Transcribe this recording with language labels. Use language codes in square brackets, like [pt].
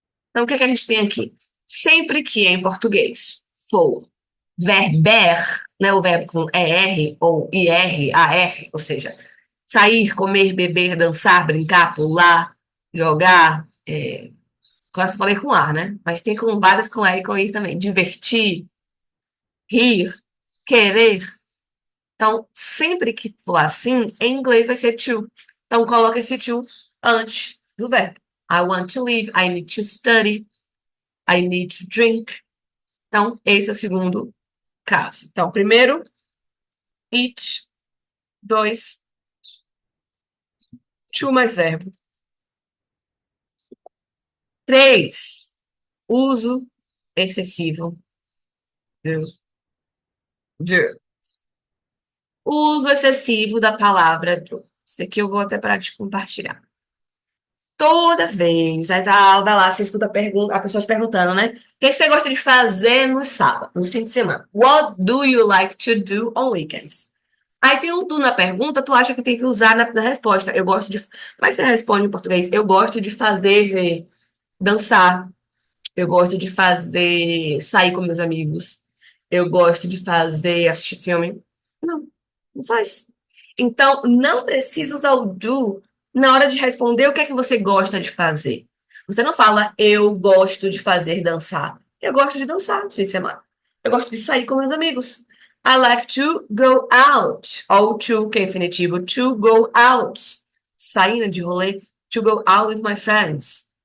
[pt] Então, o que é que a gente tem aqui? Sempre que em português for verber, né, o verbo com ER ou IR, AR, ou seja, sair, comer, beber, dançar, brincar, pular, jogar, claro, eu falei com ar, né? Mas tem com várias com R e com I também. Divertir, rir, querer. Então, sempre que for assim, em inglês vai ser to. Então, coloca esse to antes do verbo. [en] I want to live, I need to study, I need to drink. [pt] Então, esse é o segundo caso. Então, primeiro, it. Dois, to mais verbo. Três, uso excessivo do. Do. Uso excessivo da palavra do. Isso aqui eu vou até parar de compartilhar. Toda vez, aí tá, vai lá, você escuta a pessoa te perguntando, né? O que você gosta de fazer no sábado, no fim de semana? [en] What do you like to do on weekends? [pt] Aí tem o do na pergunta, tu acha que tem que usar na resposta. Eu gosto de. Mas você responde em português. Eu gosto de fazer dançar. Eu gosto de fazer sair com meus amigos. Eu gosto de fazer assistir filme. Não, não faz. Então, não precisa usar o do na hora de responder o que é que você gosta de fazer. Você não fala, eu gosto de fazer dançar. Eu gosto de dançar no fim de semana. Eu gosto de sair com meus amigos. [en] I like to go out. [pt] Ou to, que é infinitivo, to go out. Saindo de rolê, [en] to go out with my friends.